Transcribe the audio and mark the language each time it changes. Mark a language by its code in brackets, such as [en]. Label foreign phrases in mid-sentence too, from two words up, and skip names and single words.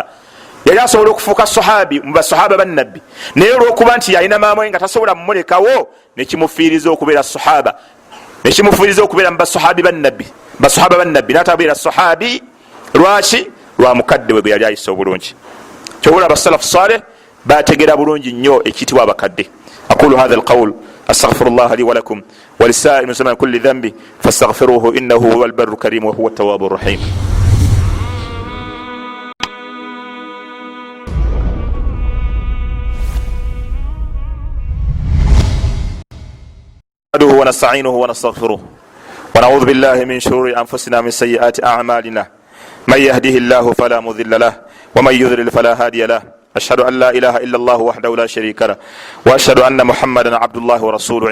[lg] Yali asobola okufuuka sahabi mu basahaba bannabbi, naye olw'okuba nti yalina maama we nga tasobola mumulekawo, nekimufiiriza okubeera sahaba, nekimufiiriza okubeera mu basahabi bannabbi, basahaba bannabbi n'atabeera sahabi. Lwaki? Lwa mukadde we gwe yali ayisa obulungi. Kyobula abasalafu salih bategeera bulungi nnyo ekiyitibwa abakadde. [ar] أقول هذا القول أستغفر الله لي ولكم ولسائر المسلمين من كل ذنب فاستغفروه إنه هو البر الكريم وهو التواب الرحيم. نحمده ونستعينه ونستغفره ونعوذ بالله من شرور أنفسنا من سيئات أعمالنا من يهده الله فلا مضل له ومن يضلل فلا هادي له أشهد أن لا إله إلا الله وحده لا شريك له وأشهد أن محمدا عبد الله ورسوله.